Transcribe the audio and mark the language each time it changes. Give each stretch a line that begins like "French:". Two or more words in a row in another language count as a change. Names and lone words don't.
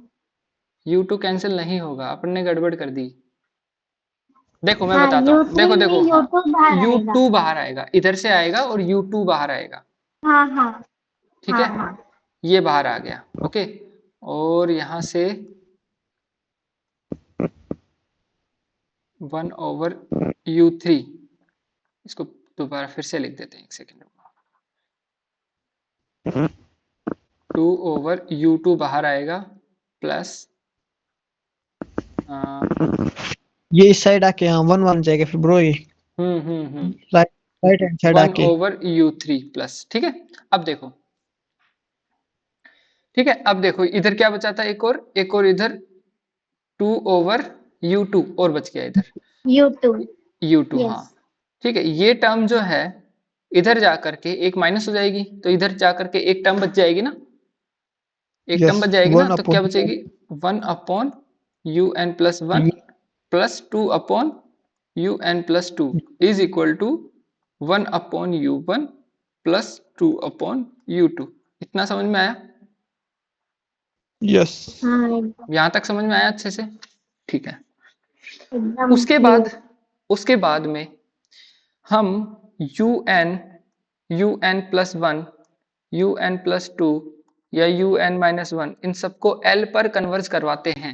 Hindi: u2 कैंसिल नहीं होगा, अपन ने गड़बड़ कर दी। देखो मैं बताता हूँ, देखो देखो u2 बाहर आएगा, इधर से आएगा और u2 बाहर आएगा। हाँ ठीक है, ये बाहर आ गया। ओके, और यहां से
English: 1 over u3,
Hindi: इसको दोबारा फिर से लिख देते हैं, एक सेकेंड,
English: 2 over u2
Hindi: बाहर आएगा प्लस ये इस साइड आके यहाँ 1 1 जाएगा फिर ब्रो, ये
English: right right hand side
Hindi: 1 आके
English: over u3 plus.
Hindi: ठीक है, अब देखो, ठीक है, अब देखो इधर क्या बचा था, एक और इधर
English: 2 over u2
Hindi: और बच गया इधर U2. u2। हाँ Yes. ठीक है, ये टर्म जो है इधर जाकर के एक माइनस हो जाएगी, तो इधर जाकर के एक टर्म बच जाएगी ना, एक टर्म यस बच जाएगी ना, 1 तो क्या अपॉन
English: बचेगी, 1 upon u n plus one plus 2 upon u n plus 2 is equal to 1 upon u1 plus 2 upon u2.
Hindi: इतना समझ में आया? यस हाँ एकदम यहां तक समझ में आया अच्छे से? ठीक है, एकदम उसके clear. बाद उसके बाद में हम
English: u n plus one, u n plus two
Hindi: या
English: u n minus one,
Hindi: इन सबको एल पर कन्वर्ज करवाते हैं।